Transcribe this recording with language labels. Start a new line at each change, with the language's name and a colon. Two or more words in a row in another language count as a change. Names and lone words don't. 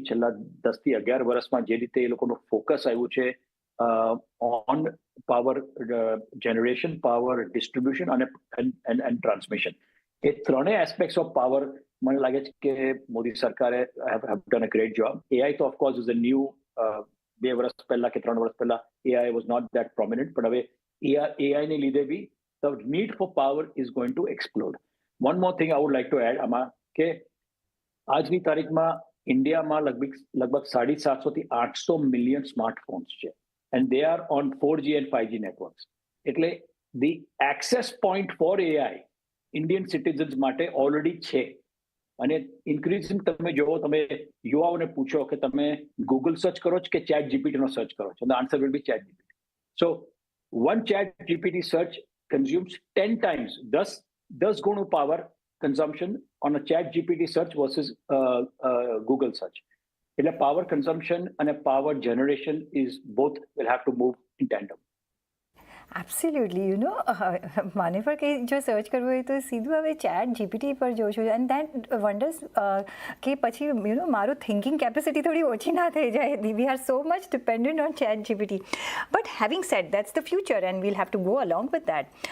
Gujarati: છેલ્લા 10 થી 11 વર્ષમાં જે રીતે એ લોકોનું ફોકસ આવ્યું છે
English: on power generation, power distribution
Gujarati: અને ટ્રાન્સમિશન, એ ત્રણેય
English: aspects of power
Gujarati: મને લાગે છે કે મોદી સરકારે
English: have done a great job. એઆઈ તો of course is a new,
Gujarati: 2 વર્ષ પહેલા કે 3 વર્ષ પહેલા
English: AI was not that prominent,
Gujarati: પણ હવે એઆઈ ને લીધે બી
English: the need for power is going to explode. One more thing I would like to add
Gujarati: આમાં કે આજની તારીખમાં ઇન્ડિયામાં લગભગ 750 થી 800 મિલિયન સ્માર્ટફોન્સ છે,
English: and they are on 4G and 5G networks. એટલે the access point for AI Indian citizens
Gujarati: માટે ઓલરેડી છે. અને ઇન્ક્રીઝિંગ તમે જોવો, તમે યુવાઓને પૂછો કે તમે ગૂગલ સર્ચ કરો છો કે ચેટ જીપીટીનો સર્ચ કરો છો,
English: the answer will be chat GPT. So one chat GPT search consumes 10 times, 10 ગુણું power consumption on a chat GPT search versus Google search. એટલે power consumption અને power generation is both will have to move in tandem.
Gujarati: એબ્સોલ્યુટલી મને પણ કંઈ જો સર્ચ કરવું હોય તો સીધું હવે ચેટ જીપીટી પર જોઉં છું
English: and that wonders
Gujarati: કે પછી મારું
English: thinking capacity
Gujarati: થોડી ઓછી ના થઈ જાય.
English: We are so much dependent on ChatGPT. But having said that's the future and we'll have to go along with that.